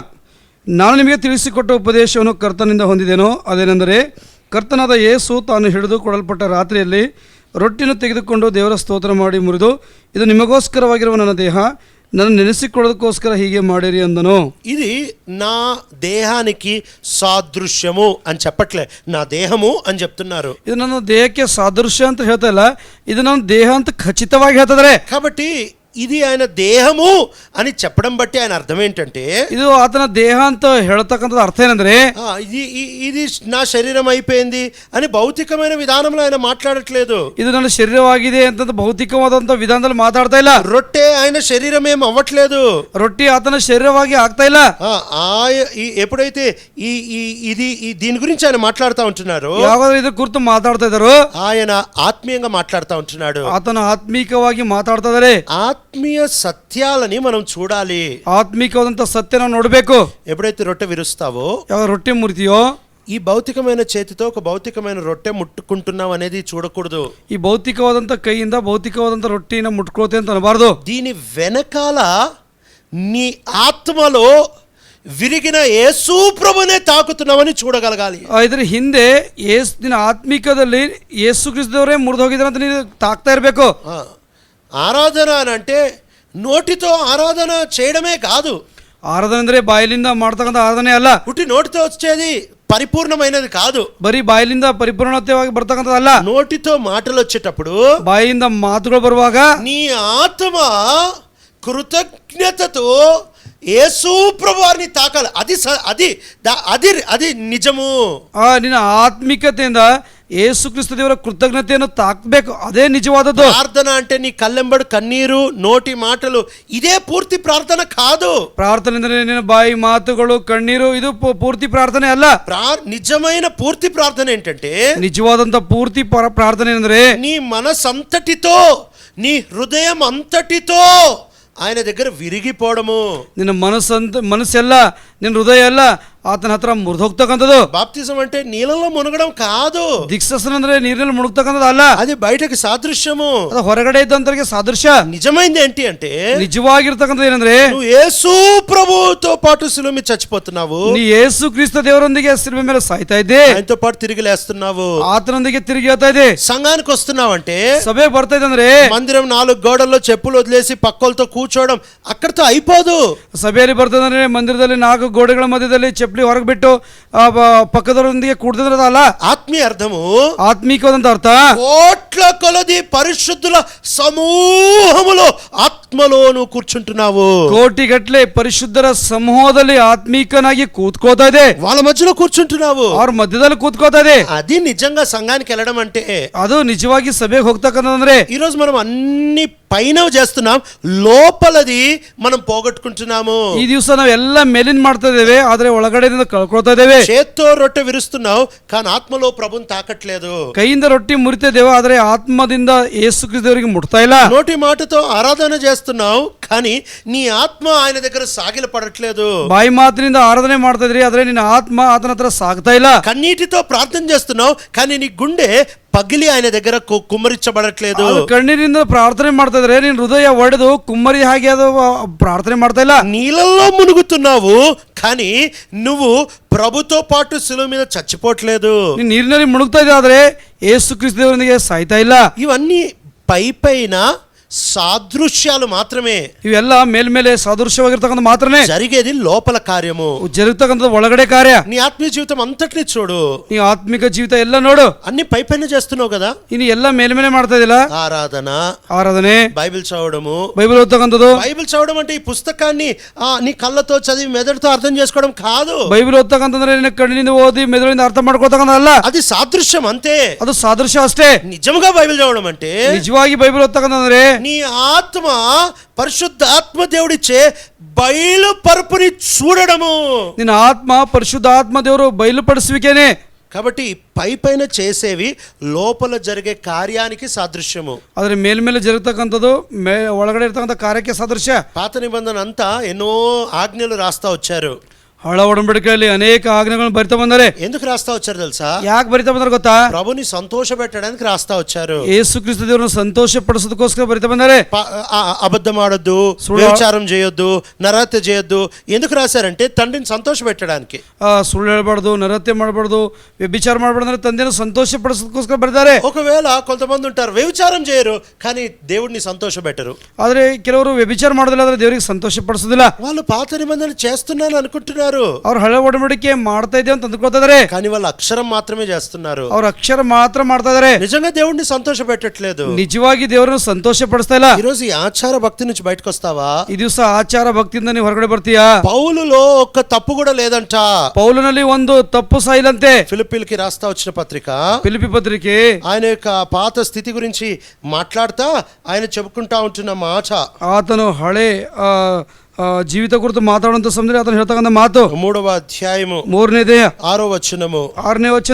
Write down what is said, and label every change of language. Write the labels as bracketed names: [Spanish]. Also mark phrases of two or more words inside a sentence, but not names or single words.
[Kannada] ನಾನು ನಿಮಗೆ ತಿಳಿಸಿಕೊಟ್ಟ ಉಪದೇಶವನ್ನು ಕರ್ತನಿಂದ ಹೊಂದಿದೆನೋ ಅದೇನೆಂದರೆ, ಕರ್ತನಾದ ಯೇಸು ತಾನು ಹಿಡಿದು ಕೊಡಲ್ಪಟ್ಟ ರಾತ್ರಿಯಲ್ಲಿ ರೊಟ್ಟಿಯನ್ನು ತೆಗೆದುಕೊಂಡು ದೇವರ ಸ್ತೋತ್ರ ಮಾಡಿ ಮುರಿದು, ಇದು ನಿಮಗೋಸ್ಕರವಾಗಿರುವ ನನ್ನ ದೇಹ, ನನ್ನ ನೆನಸಿಕೊಡದಕೋಸ್ಕರ ಹೀಗೆ ಮಾಡೇರಿ ಅಂದನು. [Telugu] ఇది నా దేహానికి సాదృశ్యము అని చెప్పట్లే, నా దేహము అని చెప్తున్నారు. [Kannada] ఇది ನನ್ನ ದೇಹಕ್ಕೆ ಸಾದೃಶ್ಯ ಅಂತ ಹೇಳ್ತಾ ಇಲ್ಲ, ಇದು ನನ್ನ ದೇಹ ಅಂತ ಖಚಿತವಾಗಿ ಹೇಳ್ತಿದ್ದಾರೆ. [Telugu] కాబట్టి ఇది ఆయన దేహము అని చెప్పడం బట్టి ఆయన అర్థం ఏంటంటే, [Kannada] ಇದು ಆತನ ದೇಹ ಅಂತ ಹೇಳ್ತಕ್ಕಂಥದ್ದು ಅರ್ಥ ಏನಂದ್ರೆ, [Telugu] ఇది నా శరీరం అయిపోయింది అని భౌతికమైన విధానంలో ఆయన మాట్లాడట్లేదు. [Kannada] ఇది ನನ್ನ ಶರೀರವಾಗಿದೆ ಅಂತ ಭೌತಿಕವಾದಂತ ವಿಧಾನದಲ್ಲಿ ಮಾತಾಡ್ತಾ ಇಲ್ಲ. [Telugu] రొట్టె ఆయన శరీరం ఏం అవ్వట్లేదు, [Kannada] ರೊಟ್ಟಿ ಆತನ ಶರೀರವಾಗಿ ಆಗ್ತಾ ಇಲ್ಲ. [Telugu] ఎప్పుడైతే ఇది దీని గురించి ఆయన మాట్లాడుతూ ఉంటున్నారు, [Kannada] ಯಾವಾಗ ಇದು ಕುರಿತು ಮಾತಾಡ್ತಾ ಇದ್ದಾರೋ [Telugu] ఆయన ఆత్మీయంగా మాట్లాడుతూ ఉంటున్నాడు. [Kannada] ಆತನ ಆತ್ಮೀಕವಾಗಿ ಮಾತಾಡ್ತಾ ಇದ್ದಾರೆ. [Telugu] ఆత్మీయ సత్యాలని మనం చూడాలి. [Kannada] ఆత్మీకವಾದಂತ సత్య ನಾವು ನೋಡಬೇಕು. [Telugu] ఎప్పుడైతే రొట్టె విరుస్తావో, [Kannada] ಯಾವ ರೊಟ್ಟೆ ಮುರಿತಿಯೋ, [Telugu] ఈ భౌతికమైన చేతితో ఒక భౌతికమైన రొట్టె ముట్టుకుంటున్నాం అనేది చూడకూడదు. [Kannada] ಈ ಭೌತಿಕವಾದಂತ ಕೈಯಿಂದ ಭೌತಿಕವಾದಂತ ರೊಟ್ಟಿನ ಮುಟ್ಕೋತೆ ಅಂತ ಅನ್ನಬಾರದು. [Telugu] దీని వెనకాల నీ ఆత్మలో విరిగిన యేసు ప్రభునే తాకుతున్నామని చూడగలగాలి. [Kannada] ಇದ್ರ ಹಿಂದೆ ನಿನ್ನ ಆತ್ಮಿಕದಲ್ಲಿ ಯೇಸು ಕ್ರಿಸ್ತದವರೇ ಮುರಿದು ಹೋಗಿದ್ದಾರೆ ಅಂತ ನೀನು ತಾಕ್ತಾ ಇರಬೇಕು. [Telugu] ఆరాధన అని అంటే నోటితో ఆరాధన చేయడమే కాదు. [Kannada] ఆరాధన ಅಂದ್ರೆ ಬಾಯಿಲಿಂದ ಮಾಡ್ತಕ್ಕಂಥ ಆರಾಧನೆ ಅಲ್ಲ. [Telugu] పుట్టి నోటితో వచ్చేది పరిపూర్ణమైనది కాదు. [Kannada] ಬರೀ ಬಾಯಿಲಿಂದ ಪರಿಪೂರ್ಣತೆಯಾಗಿ ಬರ್ತಕ್ಕಂಥದ್ದಲ್ಲ. [Telugu] నోటితో మాటలు వచ్చేటప్పుడు, [Kannada] ಬಾಯಿಯಿಂದ ಮಾತುಗಳು ಬರುವಾಗ [Telugu] నీ ఆత్మ కృతజ్ఞతతో యేసు ప్రభువారిని తాకాలి. అది నిజము. [Kannada] ನಿನ್ನ ಆತ್ಮಿಕತೆಯಿಂದ ಯೇಸು ಕ್ರಿಸ್ತ ದೇವರ ಕೃತಜ್ಞತೆಯನ್ನು ತಾಕಬೇಕು, ಅದೇ ನಿಜವಾದದ್ದು. [Telugu] ప్రార్థన అంటే నీ కళ్ళెంబడి కన్నీరు, నోటి మాటలు, ఇదే పూర్తి ప్రార్థన కాదు. [Kannada] ಪ್ರಾರ್ಥನೆ ಅಂದ್ರೆ ನಿನ್ನ ಬಾಯಿ ಮಾತುಗಳು, ಕಣ್ಣೀರು, ಇದು ಪೂರ್ತಿ ಪ್ರಾರ್ಥನೆ ಅಲ್ಲ. [Telugu] నిజమైన పూర్తి ప్రార్థన ఏంటంటే, [Kannada] నిజವಾದಂತ ಪೂರ್ತಿ ಪ್ರಾರ್ಥನೆ ಅಂದ್ರೆ [Telugu] నీ మనసంతటితో, నీ హృదయం అంతటితో ఆయన దగ్గర విరిగిపోవడము. [Kannada] ನಿನ್ನ ಮನಸ್ಸೆಲ್ಲ, ನಿನ್ನ ಹೃದಯ ಎಲ್ಲ ಆತನ ಹತ್ರ ಮುರಿದು ಹೋಗ್ತಕ್ಕಂಥದ್ದು. [Telugu] బాప్తిజం అంటే నీళ్ళలో మునగడం కాదు. [Kannada] ದಿಕ್ಸಸನ ಅಂದ್ರೆ ನೀರಿನಲ್ಲಿ ಮುಳುಗ್ತಕ್ಕಂಥದ್ದು ಅಲ್ಲ. [Telugu] అది బయటకి సాదృశ్యము, [Kannada] ಅದು ಹೊರಗಡೆ ಇದ್ದಂತರಿಗೆ ಸಾದೃಶ್ಯ. [Telugu] నిజమైంది ఏంటి అంటే, [Kannada] ನಿಜವಾಗಿರ್ತಕ್ಕಂಥದ್ದು ಏನಂದ್ರೆ, [Telugu] నువ్వు యేసు ప్రభువుతో పాటు శిలువ మీద చచ్చిపోతున్నావు. [Kannada] ನೀ ಯೇಸು ಕ್ರಿಸ್ತ ದೇವರೊಂದಿಗೆ ಶಿಲುಬೆ ಮೇಲೆ ಸಾಯ್ತಾ ಇದ್ದೆ, [Telugu] ఆయనతో పాటు తిరిగి లేస్తున్నావు. [Kannada] ಆತನೊಂದಿಗೆ ತಿರುಗಿ ಹೇಳ್ತಾ ಇದೆ. [Telugu] సంఘానికి వస్తున్నావు అంటే, [Kannada] ಸಭೆಗೆ ಬರ್ತಾ ಇದೆ ಅಂದ್ರೆ, [Telugu] మందిరం 4 గోడల్లో చెప్పులు వదిలేసి పక్కలతో కూర్చోవడం అక్కడితో అయిపోదు. [Kannada] ಸಭೆಯಲ್ಲಿ ಬರ್ತದಂದ್ರೆ ಮಂದಿರದಲ್ಲಿ 4 ಗೋಡೆಗಳ ಮಧ್ಯದಲ್ಲಿ ಚಪ್ಪಲಿ ಹೊರಗೆ ಬಿಟ್ಟು ಪಕ್ಕದವರೊಂದಿಗೆ ಕೂಡ್ತಿದ್ರದ ಅಲ್ಲ. [Telugu] ఆత్మీయ అర్థము, [Kannada] ಆತ್ಮಿಕವಾದಂತ ಅರ್ಥ, [Telugu] కోట్ల కొలది పరిశుద్ధుల సమూహములో ఆత్మలో నువ్వు కూర్చుంటున్నావు. [Kannada] ಕೋಟಿಗಟ್ಲೆ ಪರಿಶುದ್ಧರ ಸಮೂಹದಲ್ಲಿ ಆತ್ಮೀಕನಾಗಿ ಕೂತ್ಕೋತಾ ಇದೆ. [Telugu] వాళ్ళ మధ్యలో కూర్చుంటున్నావు, [Kannada] ಅವ್ರ మధ్యದಲ್ಲಿ ಕೂತ್ಕೋತಾ ಇದೆ. [Telugu] అది నిజంగా సంఘానికి వెళ్ళడం అంటే. [Kannada] ಅದು ನಿಜವಾಗಿ ಸಭೆಗೆ ಹೋಗ್ತಕ್ಕಂಥದ್ರೆ, [Telugu] ఈరోజు మనం అన్ని పైన చేస్తున్నాం, లోపలది మనం పోగొట్టుకుంటున్నాము. [Kannada] ಈ ದಿವಸ ನಾವು ಎಲ್ಲ ಮೇಲಿನ ಮಾಡ್ತಾ ಇದ್ದೇವೆ, ಆದ್ರೆ ಒಳಗಡೆಯಿಂದ ಕಳ್ಕೊಳ್ತಾ ಇದ್ದೇವೆ. [Telugu] చేత్తో రొట్టె విరుస్తున్నావు కానీ ఆత్మలో ప్రభుని తాకట్లేదు. [Kannada] ಕೈಯಿಂದ ರೊಟ್ಟಿ ಮುರಿತಾ ಇದ್ದೇವೆ, ಆದ್ರೆ ಆತ್ಮದಿಂದ ಯೇಸು ಕ್ರಿಸ್ತವರಿಗೆ ಮುಟ್ತಾ ಇಲ್ಲ. [Telugu] నోటి మాటతో ఆరాధన చేస్తున్నావు కానీ నీ ఆత్మ ఆయన దగ్గర సాగిల పడట్లేదు. [Kannada] ಬಾಯಿ ಮಾತಿನಿಂದ ಆರಾಧನೆ ಮಾಡ್ತಾ ಇದ್ರಿ, ಆದ್ರೆ ನಿನ್ನ ಆತ್ಮ ಆತನ ಹತ್ರ ಸಾಗ್ತಾ ಇಲ್ಲ. [Telugu] కన్నీటితో ప్రార్థన చేస్తున్నావు కానీ నీ గుండె పగిలి ఆయన దగ్గర కుమ్మరించబడట్లేదు. [Kannada] ಕಣ್ಣೀರಿಂದ ಪ್ರಾರ್ಥನೆ ಮಾಡ್ತಾ ಇದ್ರೆ ನಿನ್ ಹೃದಯ ಒಡೆದು ಕುಮ್ಮರಿ ಹಾಗೆ ಅದು ಪ್ರಾರ್ಥನೆ ಮಾಡ್ತಾ ಇಲ್ಲ. [Telugu] నీళ్ళల్లో మునుగుతున్నావు కానీ నువ్వు ప్రభుతో పాటు శిలువ మీద చచ్చిపోవట్లేదు. [Kannada] ನೀನ್ ನೀರಿನಲ್ಲಿ ಮುಳುಗ್ತಾ ಇದೆ, ಆದ್ರೆ ಯೇಸು ಕ್ರಿಸ್ತ ದೇವರೊಂದಿಗೆ ಸಾಯ್ತಾ ಇಲ್ಲ. [Telugu] ఇవన్నీ పైన సాదృశ్యాలు మాత్రమే. [Kannada] ಇವೆಲ್ಲ ಮೇಲ್ಮೇಲೆ ಸಾದೃಶ್ಯವಾಗಿರ್ತಕ್ಕಂಥ ಮಾತ್ರನೇ, [Telugu] జరిగేది లోపల కార్యము. [Kannada] జరుగుతಕ್ಕಂಥ ಒಳಗಡೆ ಕಾರ್ಯ. [Telugu] నీ ఆత్మీయ జీవితం అంతటిని చూడు, [Kannada] ನೀ ಆತ್ಮಿಕ ಜೀವಿತ ಎಲ್ಲ ನೋಡು. [Telugu] అన్ని పై పైన చేస్తున్నావు కదా. [Kannada] ಇನ್ನು ಎಲ್ಲ ಮೇಲ್ಮೇಲೆ ಮಾಡ್ತಾ ಇದಿಲ್ಲ. [Telugu] ఆరాధన, [Kannada] ಆರಾಧನೆ, [Telugu] బైబిల్ చదవడము. [Kannada] ಬೈಬಲ್ ಓದ್ತಕ್ಕಂಥದ್ದು. [Telugu] బైబిల్ చదవడం అంటే ఈ పుస్తకాన్ని నీ కళ్ళతో చదివి మెదడుతో అర్థం చేసుకోవడం కాదు. [Kannada] బైబిల్ ಓದ್ತಕ್ಕಂತಂದ್ರೆ ನಿನ್ನ ಕಣ್ಣಿನಿಂದ ಓದಿ ಮೆದುಳಿಂದ ಅರ್ಥ ಮಾಡ್ಕೊಳ್ತಕ್ಕಂಥದ್ದಲ್ಲ. [Telugu] అది సాదృశ్యం అంతే, [Kannada] ಅದು ಸಾದೃಶ್ಯ ಅಷ್ಟೇ. [Telugu] నిజంగా బైబిల్ చదవడం అంటే [Kannada] ನಿಜವಾಗಿ ಬೈಬಲ್ ಓದ್ತಕ್ಕಂತಂದ್ರೆ [Telugu] నీ ఆత్మ పరిశుద్ధ ఆత్మ దేవుడిచ్చే బయలు పరుపుని చూడడము. [Kannada] ನಿನ್ನ ಆತ್ಮ ಪರಿಶುದ್ಧ ಆತ್ಮ ದೇವರು ಬಯಲುಪಡಿಸುವಿಕೆನೆ. [Telugu] కాబట్టి పై పైన చేసేవి లోపల జరిగే కార్యానికి సాదృశ్యము. [Kannada] ಆದರೆ ಮೇಲ್ಮೇಲೆ ಜರುಗತಕ್ಕಂಥದ್ದು ಒಳಗಡೆ ಇರ್ತಕ್ಕಂಥ ಕಾರ್ಯಕ್ಕೆ ಸಾದೃಶ್ಯ. [Telugu] పాత నిబంధన అంతా ఎన్నో ఆజ్ఞలు రాస్తా వచ్చారు. [Kannada] ಹಳ ಒಡಂಬಡಿಕೆಯಲ್ಲಿ ಅನೇಕ ಆಜ್ಞೆಗಳನ್ನು ಬರಿತಾ ಬಂದರೆ. [Telugu] ఎందుకు రాస్తా వచ్చారు తెలుసా? [Kannada] ಯಾಕೆ ಬರಿತಾ ಬಂದಾರೆ ಗೊತ್ತಾ? [Telugu] ప్రభుని సంతోష పెట్టడానికి రాస్తా వచ్చారు. [Kannada] ಯೇಸು ಕ್ರಿಸ್ತ ದೇವರನ್ನು ಸಂತೋಷ ಪಡಿಸೋದಕ್ಕೋಸ್ಕರ ಬರಿತಾ ಬಂದಾರೆ. [Telugu] అబద్ధం ఆడొద్దు, వ్యభిచారం చేయొద్దు, నరహత్య చేయొద్దు. ఎందుకు రాశారంటే తండ్రిని సంతోష పెట్టడానికి. [Kannada] ಸುಳ್ಳು ಹೇಳಬಾರ್ದು, ನರಹತ್ಯೆ ಮಾಡಬಾರ್ದು, ವ್ಯಭಿಚಾರ ಮಾಡಬಾರ್ದು ಅಂದ್ರೆ ತಂದೆಯನ್ನು ಸಂತೋಷ ಪಡಿಸೋದಕ್ಕೋಸ್ಕರ ಬರೆದಿದ್ದಾರೆ. [Telugu] ఒకవేళ కొంతమంది ఉంటారు వ్యభిచారం చేయరు కానీ దేవుడిని సంతోష పెట్టరు. [Kannada] ಆದ್ರೆ ಕೆಲವರು ವ್ಯಭಿಚಾರ ಮಾಡೋದಿಲ್ಲ, ಆದ್ರೆ ದೇವರಿಗೆ ಸಂತೋಷ ಪಡಿಸೋದಿಲ್ಲ. [Telugu] వాళ్ళు పాత నిబంధన చేస్తున్నాను అనుకుంటున్నారు, [Kannada] ಅವ್ರು ಹಳೆ ಒಡಂಬಡಿಕೆ ಮಾಡ್ತಾ ಇದ್ದೇವೆ ಅಂತ ಅಂದ್ಕೊಳ್ತಾ ಇದಾರೆ. [Telugu] కానీ వాళ్ళు అక్షరం మాత్రమే చేస్తున్నారు. [Kannada] ಅವ್ರ ಅಕ್ಷರ ಮಾತ್ರ ಮಾಡ್ತಾ ಇದಾರೆ, [Telugu] నిజంగా దేవుడిని సంతోష పెట్టట్లేదు. [Kannada] ನಿಜವಾಗಿ ದೇವರನ್ನು ಸಂತೋಷ ಪಡಿಸ್ತಾ ಇಲ್ಲ. [Telugu] ఈ రోజు ఈ ఆచార భక్తి నుంచి బయటకు వస్తావా? [Kannada] ಈ ದಿವಸ ಆಚಾರ ಭಕ್ತಿಯಿಂದ ನೀವು ಹೊರಗಡೆ ಬರ್ತೀಯಾ? [Telugu] పౌలులో ఒక్క తప్పు కూడా లేదంట. [Kannada] పౌలుನಲ್ಲಿ ಒಂದು ತಪ್ಪು ಸಾಯಿಲ್ಲಂತೆ. [Telugu] ఫిలిప్పీలకి రాస్తా వచ్చిన పత్రిక, [Kannada] ಫಿಲಿಪ್ಪಿ ಪತ್ರಿಕೆ [Telugu] ఆయన యొక్క పాత స్థితి గురించి మాట్లాడుతా ఆయన చెప్పుకుంటా ఉంటున్న మాట. [Kannada] ಆತನು ಹಳೆ ಜೀವಿತ ಕುರಿತು ಮಾತಾಡುವಂತ ಸಮಯದಲ್ಲಿ ಆತನು ಹೇಳ್ತಕ್ಕಂಥ ಮಾತು [Telugu] 3వ అధ్యాయము [Kannada] 3ನೇ [Telugu] 6వ వచనము. [Kannada] 6ನೇ ವಚನ.